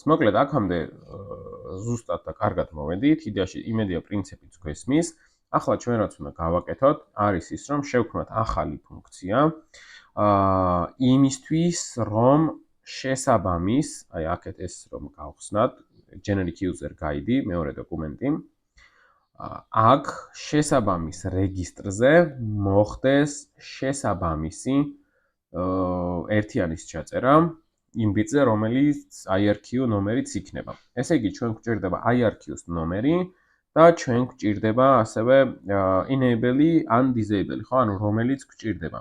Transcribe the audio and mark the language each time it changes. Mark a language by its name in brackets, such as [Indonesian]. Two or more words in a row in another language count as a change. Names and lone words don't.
[Georgian] მოკლედ აქამდე ზუსტად და კარგად მოვედით, იდეაში იმედია პრინციპიც გვესმის. ახლა ჩვენ რაც უნდა გავაკეთოთ, არის ის, რომ შევქმნათ ახალი ფუნქცია. იმისთვის, რომ შესაბამის, აი აქეთ ეს რომ გავხსნათ, [English] generic user guide, [Georgian] მეორე დოკუმენტი. აქ შესაბამის რეგისტრზე მოხდეს შესაბამისი ერთიანის ჩაწერა იმ ბიტზე, რომელიც IRQ ნომერიც იქნება. ესე იგი, ჩვენ გვჭირდება IRQ-ს ნომერი და ჩვენ გვჭირდება ასევე enable-ი ან disable-ი, ხო, ანუ რომელიც გვჭირდება.